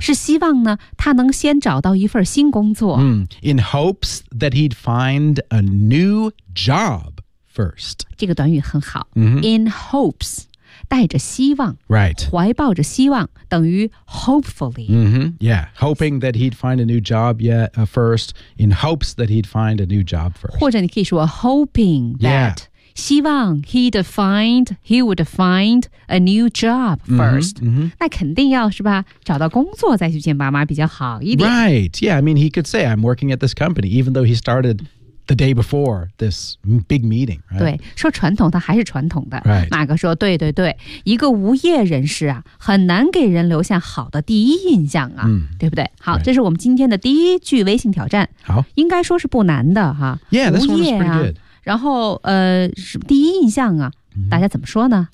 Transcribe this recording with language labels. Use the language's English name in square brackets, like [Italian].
[Chinese] 是希望呢他能先找到一份新工作。 Mm. [English] In hopes that he'd find a new job first. [Chinese] 这个短语很好。 [English] Mm-hmm. In hopes, [Chinese] 带着希望。 [English] Right. [Chinese] 怀抱着希望等于 hopefully. [English] Mm-hmm. Yeah. Hoping that he'd find a new job yet, first. In hopes that he'd find a new job first. [Chinese] 或者你可以说 hoping that.、 [English] Yeah. [Chinese] 希望 [English] he would find a new job first. Mm-hmm, mm-hmm. [Chinese] 那肯定要是吧找到工作再去见爸妈比较好一点。 [English] Right. Yeah, I mean, he could say, I'm working at this company, even though he started the day before this big meeting.、Right? [Chinese] 对说传统他还是传统的。 [English] Right. [Chinese] 马哥说对对对一个无业人士啊很难给人留下好的第一印象啊、 mm. 对不对好、 [English] right. [Chinese] 这是我们今天的第一句微信挑战。好。应该说是不难的哈、 [English] 啊。Yeah, this one is pretty good. [Chinese] 然后第一印象啊大家怎么说呢